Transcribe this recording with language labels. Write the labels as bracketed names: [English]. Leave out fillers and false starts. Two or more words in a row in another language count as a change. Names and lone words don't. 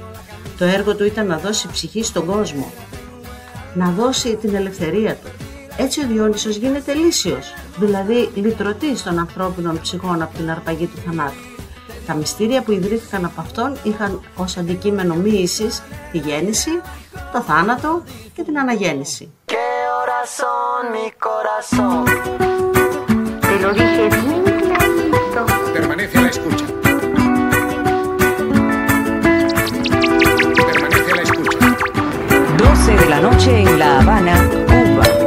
[Greek] Το έργο του ήταν να δώσει ψυχή στον κόσμο, να δώσει την ελευθερία του. Έτσι ο Διόνυσος γίνεται λύσιος, δηλαδή λυτρωτής των ανθρώπινων ψυχών από την αρπαγή του θανάτου. Τα μυστήρια που ιδρύθηκαν από αυτόν είχαν ως αντικείμενο μοίησης τη γέννηση, το θάνατο και την αναγέννηση. [Spanish] Permanece a la escucha. Permanece a la escucha. 12 de la noche en La Habana, Cuba.